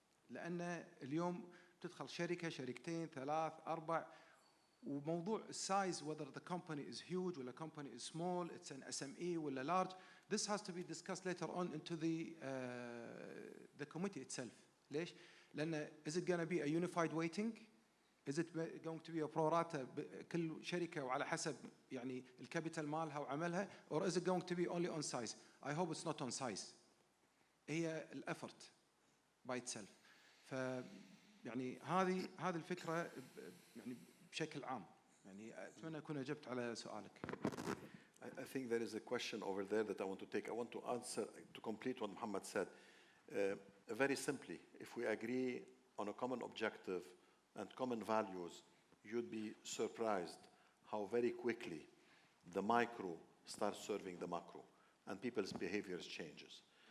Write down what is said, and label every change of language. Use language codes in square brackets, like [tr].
[ar] لأن اليوم تدخل شركة شركتين ثلاث أربع، وموضوع السايز [en] whether the company is huge [ar] ولا [en] company is small, it's an SME ولا large, this has to be discussed later on into the committee itself. [ar] ليش؟ لأن [en] is it going to be a unified weighting? Is it going to be a pro rata [ar] كل شركة وعلى حسب يعني الكابيتال مالها وعملها، [en] or is it going to be only on size? I hope it's not on size. [ar] هي الأفرت by itself. ف يعني هذه الفكرة يعني بشكل عام. يعني أتمنى أكون أجبت على سؤالك. [en] I think there is a question over there that I want to take. I want to answer, to complete what Muhammad said. Very simply, if we agree on a common objective and common values, you'd be surprised how very quickly the micro starts serving the macro and people's behaviors changes.